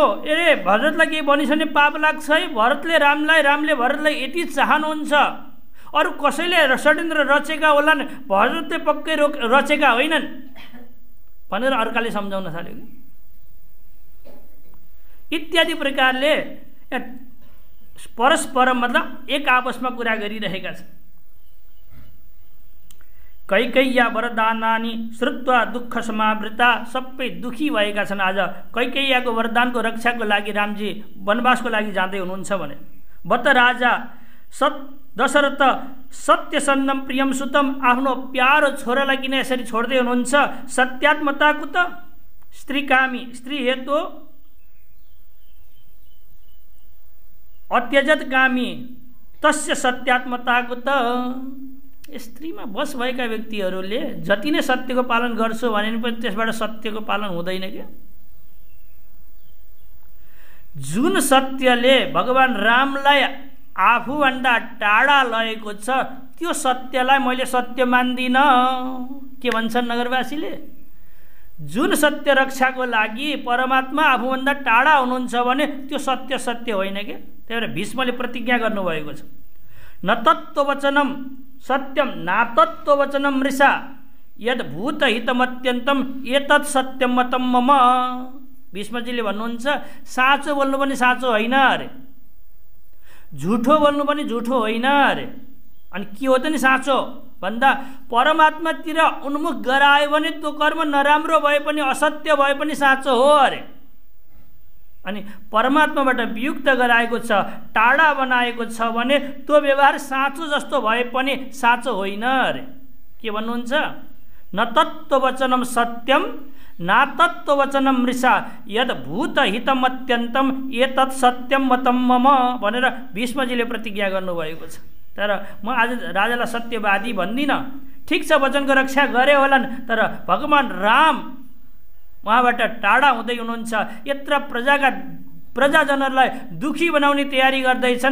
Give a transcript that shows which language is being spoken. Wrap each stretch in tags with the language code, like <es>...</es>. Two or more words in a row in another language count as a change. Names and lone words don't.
<ne>ए भरतलाई केही भनिस् भने पाप लाग्छ है, भरतले रामले भरतलाई यति चाहनुहुन्छ, अरू कसैले षड्यन्त्र रचेका होलान्, भरतले पक्कै रचेका होइनन् भनेर अर्काले सम्झाउन थाल्यो इत्यादि प्रकारले परस्पर मतलब एक आपसमा कुरा गरिरहेका छन्।</ne> <sa>कैकेय्या वरदानानि श्रुत्वा दुःख समावृता,</sa> <ne>सबै दुखी भएका छन्। आज कैकेय्याको वरदानको रक्षाको लागि रामजी वनवासको लागि जाँदै हुनुहुन्छ भने बत राजा दशरथ</ne> <sa>सत्यसन्नम प्रियम सुतम,</sa> <ne>आफ्नो प्यारो छोरालाई किन यसरी छोड्दै हुनुहुन्छ?</ne> <sa>सत्यात्मताको त स्त्रीकामी, स्त्री हेतु अत्यजत कामी तस्य</sa> <ne>सत्यात्मताको त स्त्रीमा बस भएका व्यक्तिहरूले जति नै सत्यको पालन गर्छु भने पनि त्यसबाट सत्यको पालन हुँदैन क्या। जुन सत्यले भगवान रामलाई आफूभन्दा टाढा लगेको छ त्यो सत्यलाई मैले सत्य मान्दिनँ। के भन्छन् नगरवासीले? जुन सत्य रक्षाको लागि परमात्मा आफूभन्दा टाढा हुनुहुन्छ भने त्यो सत्य सत्य होइन के। त्यही भएर भीष्मले प्रतिज्ञा गर्नुभएको छ,</ne> <sa>न तत्त्ववचनम सत्यम नातत्त्ववचनम मृषा यद भूतहितमत्यन्तम एतत् सत्यम मतम मम।</sa> <ne>भीष्मजीले भन्नुहुन्छ साँचो बोल्नु पनि साँचो होइन अरे, झुठो बोल्नु पनि झुठो होइन अरे। अनि के हो त नि साँचो भन्दा परमात्मातिर उन्मुख गरायो भने त्यो कर्म नराम्रो भए पनि असत्य भए पनि साँचो हो अरे। अनि परमात्माबाट वियुक्त गराएको छ, टाढा बनाएको छ भने त्यो व्यवहार साँचो जस्तो भए पनि साँचो होइन अरे। के भन्नुहुन्छ?</ne> <sa>न तत्त्ववचनम सत्यम नातत्त्ववचनम मृषा यद भूतहितमत्यन्तम एतत् सत्यम मतम मम</sa> <ne>भनेर भीष्मजीले प्रतिज्ञा गर्नुभएको छ। तर म आज राजालाई सत्यवादी भन्दिनँ। ठिक छ, वचनको रक्षा गरे होलान्, तर भगवान राम उहाँबाट टाढा हुँदै हुनुहुन्छ। यत्र प्रजाजनहरूलाई दुखी बनाउने तयारी गर्दैछन्।</ne>